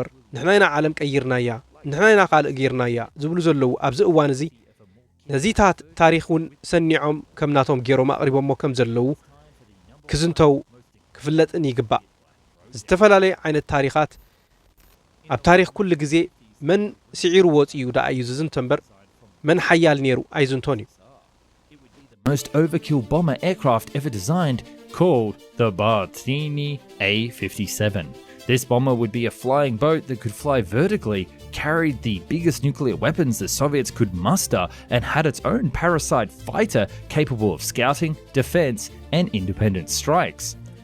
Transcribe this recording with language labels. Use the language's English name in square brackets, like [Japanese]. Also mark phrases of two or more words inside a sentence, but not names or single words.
[Tigrinya] ንሕና ኢና ዓለም ቀይርናያ፣ ንሕና ኢና ካልእ ገይርናያ ዝብሉ ዘለዉ ኣብዚ እዋን እዚ ነዚታት ታሪክ እውን ሰኒዖም ከም ናቶም ገይሮም ኣቕሪቦሞ ከም ዘለዉ ክዝንተው ክፍለጥን ይግባእ። ዝተፈላለየ ዓይነት ታሪኻት ኣብ ታሪክ ኩሉ ግዜ መን ስዒሩ ወፂኡ ዳ እዩ ዝዝንቶ እምበር መን ሓያል ነይሩ ኣይዝንቶን እዩ። [English] Most overkill bomber aircraft ever designed, called the Bartini A-57. This bomber would be a flying boat that could fly vertically, carried the biggest nuclear weapons the Soviets could muster, and had its own parasite fighter capable of scouting, defense, and independent strikes.